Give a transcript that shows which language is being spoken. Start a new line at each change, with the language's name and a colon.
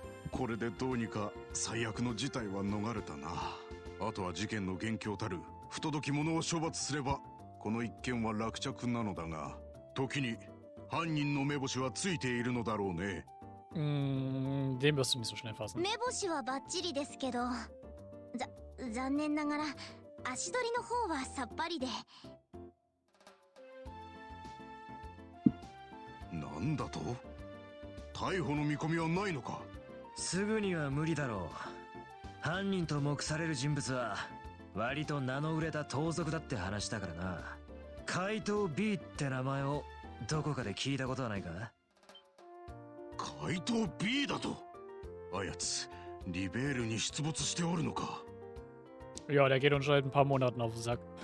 Japanese: これでどうにか最悪の事態は逃れたな。あとは事件の元凶たる不届き者を処罰すればこの一件は落着なのだが、時に犯人の目星はついているのだろうね。
German: Den wirst du nicht so schnell fassen.
Japanese: 目星はバッチリですけど、残念ながら足取りの方はさっぱりで。なんだと？逮捕の見込みはないのか？すぐには無理だろう。犯人と目される人物は割と名の売れた盗賊だって話だからな。怪盗 B って名前をどこかで聞いたことはないか？怪盗 B だと？あやつリベールに出没しておるのか？
German: Ja, der geht uns schon seit ein paar Monaten auf den Sack.